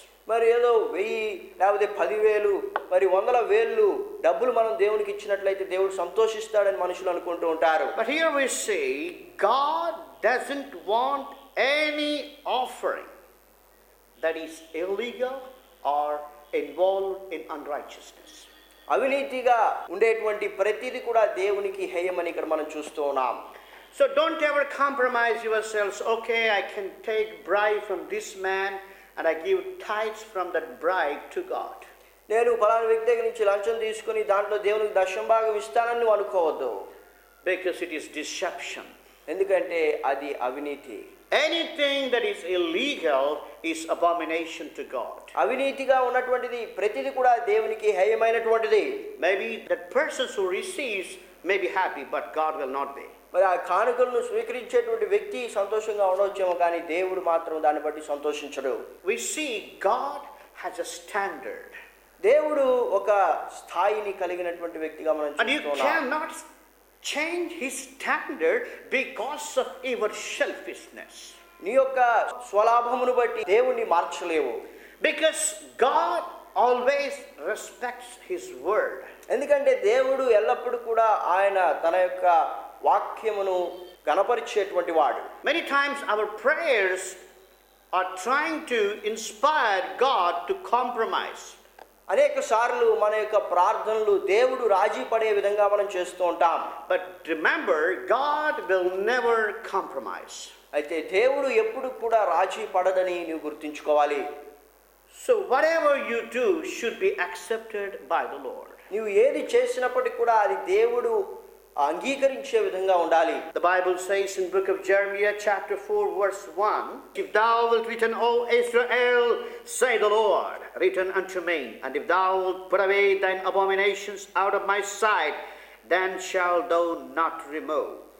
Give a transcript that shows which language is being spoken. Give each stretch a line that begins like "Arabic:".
Telugu: మరి ఏదో 1000 లేకపోతే 10,000 మరి 100,000 డబ్బులు మనం దేవునికి ఇచ్చినట్లయితే దేవుడు సంతోషిస్తాడని మనుషులు అనుకుంటూ ఉంటారు.
English: But here we see God doesn't want any offering that is illegal or involved in unrighteousness.
Telugu: అవినీతిగా ఉండేటువంటి ప్రతిదీ కూడా దేవునికి హేయమని ఇక్కడ మనం చూస్తూ ఉన్నాం.
English: So don't ever compromise yourselves. Okay, I can take bribe from this man and I give tithes from that bribe to God.
Telugu: నేను ఫలానా వ్యక్తి దగ్గర నుంచి లంచం తీసుకుని దాంట్లో దేవునికి దశంభాగం ఇస్తానని నువ్వు అనుకోవద్దు.
English: Because it is deception.
Telugu: ఎందుకంటే అది అవినీతి.
English: Anything that is illegal is abomination to God.
Telugu: అవినీతిగా ఉన్నటువంటిది ప్రతిదీ కూడా దేవునికి హేయమైనటువంటిది.
English: Maybe that person who receives may be happy, but God will not be.
Telugu: మరి ఆ కానుకలను స్వీకరించేటువంటి వ్యక్తి సంతోషంగా ఉండవచ్చేమో, కానీ దేవుడు మాత్రం దాన్ని బట్టి సంతోషించడు.
English: We see God has a standard.
Telugu: దేవుడు ఒక స్థాయిని కలిగినటువంటి వ్యక్తిగా మనం
English: And you
Telugu: చూస్తున్నాం.
English: cannot change his standard because of your selfishness.
Telugu: నీ యొక్క స్వలాభమును బట్టి దేవుణ్ణి మార్చలేవు.
English: Because God always respects his word.
Telugu: ఎందుకంటే దేవుడు ఎల్లప్పుడూ కూడా ఆయన తన యొక్క వాక్యమును గణపరిచేటువంటి వాడు.
English: Many times our prayers are trying to inspire God to compromise.
Telugu: అనేక సార్లు మన యొక్క ప్రార్థనలు దేవుడు రాజీ పడే విధంగా మనం చేస్తూ ఉంటాం.
English: But remember, God will never compromise.
Telugu: అయితే దేవుడు ఎప్పుడు కూడా రాజీ పడడని నీవు గుర్తుంచుకోవాలి.
English: So whatever you do should be accepted by the Lord.
Telugu: నీవు ఏది చేసినప్పటికీ కూడా అది దేవుడు అంగీకరించే విధంగా ఉండాలి.
English: The Bible says in book of Jeremiah chapter 4 verse 1, if thou wilt return, O Israel, say the Lord, return unto me, and if thou wilt put away thine abominations out of my sight, then shalt thou not remove.